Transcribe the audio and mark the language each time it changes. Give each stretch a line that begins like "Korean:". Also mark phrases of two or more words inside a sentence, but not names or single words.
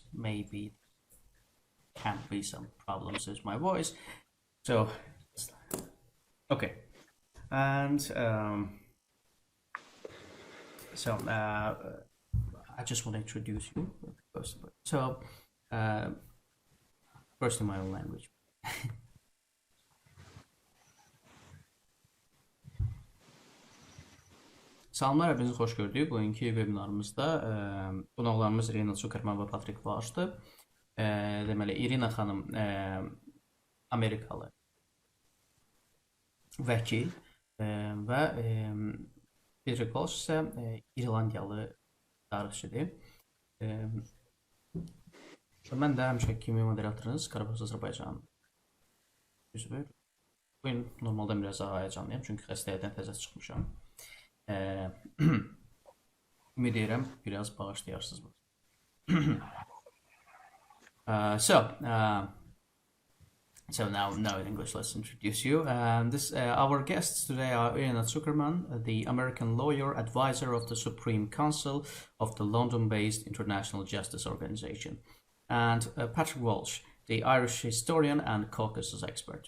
English: Maybe can be some problems with my voice. So, okay. And I just want to introduce you first. So, first in my own language.
Azerbaijani: Salamlar, hepinizi xoş gördük. Bugünkü webinarımızda qonaqlarımız Irina Tsukerman və Patrick Walshdır. Deməli, Irina xanım Amerikalı vəkil və Patrick Walsh isə İrlandiyalı tarixçidir. Mən də həmişə kimi moderatorunuz Qarabağ Azərbaycan üzvü. Bugün normaldan biraz daha həyəcanlıyam çünki xəstəlikdən təzə çıxmışam. Ümid edirəm biraz bağışlayarsınız.
English: So now in English, let's introduce you. Our guests today are Irina Tsukerman, the American lawyer, advisor of the Supreme Council of the London-based International Justice Organization, and Patrick Walsh, the Irish historian and Caucasus expert.